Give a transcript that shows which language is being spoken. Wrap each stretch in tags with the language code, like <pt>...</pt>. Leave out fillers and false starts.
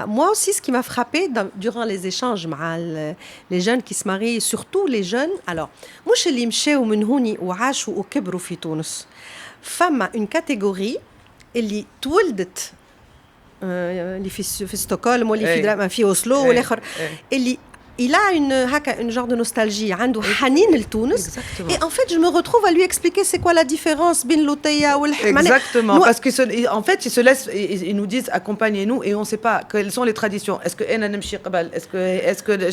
<fr>Moi aussi, ce qui m'a frappé durant les échanges avec les jeunes qui se marient, surtout les jeunes, alors,</fr> <ar>مش اللي مشاو من هوني وعاشوا وكبروا في تونس. فما</ar> <fr>une catégorie</fr> <ar>اللي تولدت اللي في ستوكهولم واللي في أوسلو والآخر اللي</ar> <fr>il a une genre de nostalgie,</fr> <ar>عنده حنين لتونس.</ar> <fr>Et en fait, je me retrouve à lui expliquer c'est quoi la différence بين l'oteya ou le Exactement, parce qu'en fait, ils nous disent accompagnez-nous et on ne sait pas quelles sont les traditions. Est-ce que</fr> <ar>أنا نمشي قبل؟</ar> <fr>est-ce que</fr>